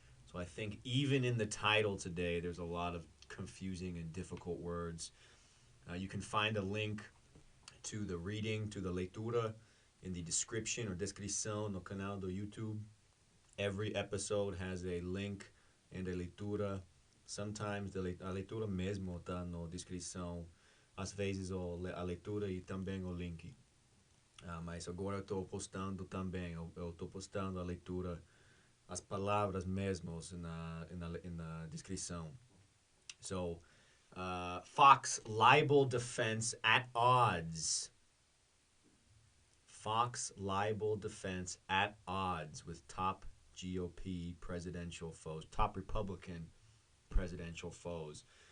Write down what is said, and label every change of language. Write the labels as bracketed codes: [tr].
[en] So I think even in the title today, there's a lot of confusing and difficult words. You can find a link to the reading, to the leitura, in the description or descrição [pt] no canal do YouTube. [en] Every episode has a link and a leitura. [pt] Sometimes a leitura mesmo está na descrição. Às vezes a leitura e também o link. Mas agora eu estou postando também. Eu estou postando a leitura, as palavras mesmos na descrição. [en] So, Fox libel defense at odds. Fox libel defense at odds with top GOP presidential foes, top Republican presidential foes.